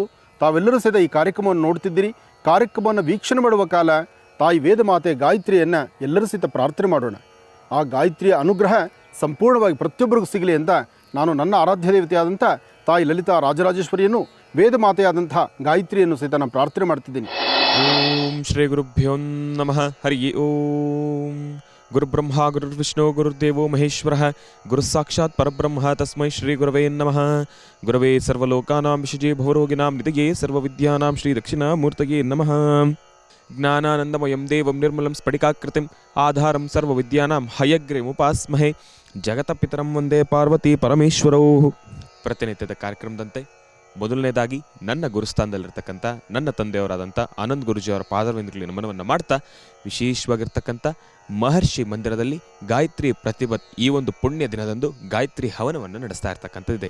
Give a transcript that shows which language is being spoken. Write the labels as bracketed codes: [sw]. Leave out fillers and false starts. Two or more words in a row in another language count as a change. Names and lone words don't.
[kn] ತಾವೆಲ್ಲರೂ ಸಹಿತ ಈ ಕಾರ್ಯಕ್ರಮವನ್ನು ನೋಡ್ತಿದ್ದೀರಿ. ಕಾರ್ಯಕ್ರಮವನ್ನು ವೀಕ್ಷಣೆ ಮಾಡುವ ಕಾಲ ತಾಯಿ ವೇದಮಾತೆ ಗಾಯತ್ರಿಯನ್ನು ಎಲ್ಲರೂ ಸಹಿತ ಪ್ರಾರ್ಥನೆ ಮಾಡೋಣ. ಆ ಗಾಯತ್ರಿಯ ಅನುಗ್ರಹ ಸಂಪೂರ್ಣವಾಗಿ ಪ್ರತಿಯೊಬ್ಬರಿಗೂ ಸಿಗಲಿ ಅಂತ ನಾನು ನನ್ನ ಆರಾಧ್ಯ ದೇವತೆಯಾದಂಥ ತಾಯಿ ಲಲಿತಾ ರಾಜರಾಜೇಶ್ವರಿಯನ್ನು ವೇದಮಾತೆಯಾದಂಥ ಗಾಯತ್ರಿಯನ್ನು ಸಹಿತ ನಾನು ಪ್ರಾರ್ಥನೆ ಮಾಡ್ತಿದ್ದೀನಿ. [sa] ಓಂ ಶ್ರೀ ಗುರುಭ್ಯೋ ನಮಃ. ಹರಿ ಓಂ. ಗುರುಬ್ರಹ್ಮ ಗುರುರ್ವಿಷ್ಣು ಗುರುರ್ದೇವೋ ಮಹೇಶ್ವರ ಗುರು ಸಾಕ್ಷಾತ್ ಪರಬ್ರಹ್ಮ ತಸ್ಮೈ ಶ್ರೀ ಗುರವೇ ನಮಃ. ಗುರವೇ ಸರ್ವಲೋಕಾನಾಂ ವಿಷಜೇ ಭವರೋಗಿನಾಂ ನಿಧಯೇ ಸರ್ವವಿದ್ಯಾನಾಂ ಶ್ರೀ ದಕ್ಷಿಣಾಮೂರ್ತಯೇ ನಮಃ. ಜ್ಞಾನಾನಂದಮಯಂ ದೇವಂ ನಿರ್ಮಲಂ ಸ್ಫಟಿಕಾಕೃತಿಂ ಆಧಾರಂ ಸರ್ವವಿದ್ಯಾನಾಂ ಹಯಗ್ರೀಮುಪಾಸ್ಮಹೇ. ಜಗತಪಿತರಂ ವಂದೇ ಪಾರ್ವತಿ ಪರಮೇಶ್ವರೌ. [kn] ಪ್ರತಿನಿತ್ಯದ ಕಾರ್ಯಕ್ರಮದಂತೆ ಮೊದಲನೇದಾಗಿ ನನ್ನ ಗುರುಸ್ಥಾನದಲ್ಲಿರ್ತಕ್ಕಂಥ ನನ್ನ ತಂದೆಯವರಾದಂಥ ಆನಂದ್ ಗುರೂಜಿಯವರ ಪಾದವಿಂದಗಳಿಗೆ ನಮನವನ್ನು ಮಾಡ್ತಾ ವಿಶೇಷವಾಗಿರ್ತಕ್ಕಂಥ ಮಹರ್ಷಿ ಮಂದಿರದಲ್ಲಿ ಗಾಯತ್ರಿ ಪ್ರತಿಪತ್ ಈ ಒಂದು ಪುಣ್ಯ ದಿನದಂದು ಗಾಯತ್ರಿ ಹವನವನ್ನು ನಡೆಸ್ತಾ ಇರ್ತಕ್ಕಂಥದ್ದಿದೆ.